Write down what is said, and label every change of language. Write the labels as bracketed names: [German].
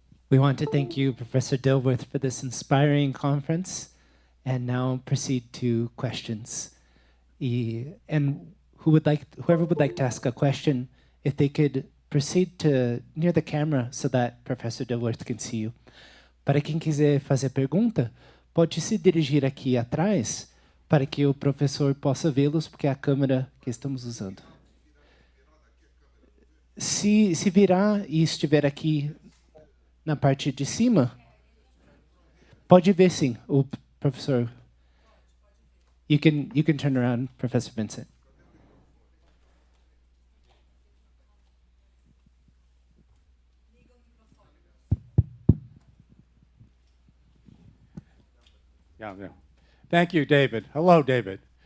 [English] We want to thank you, Professor Dilworth, for this inspiring conference, and now proceed to questions. And whoever would like to ask a question, if they could proceed to near the camera so that Professor Dilworth can see you. [Portuguese] Para quem quiser fazer pergunta, pode se dirigir aqui atrás para que o professor possa vê-los, porque é a câmera que estamos usando. Se virar e estiver aqui na parte de cima, pode ver sim, o professor. [English] You can turn around, Professor Vincent. Yeah. Thank you, David. Hello, David.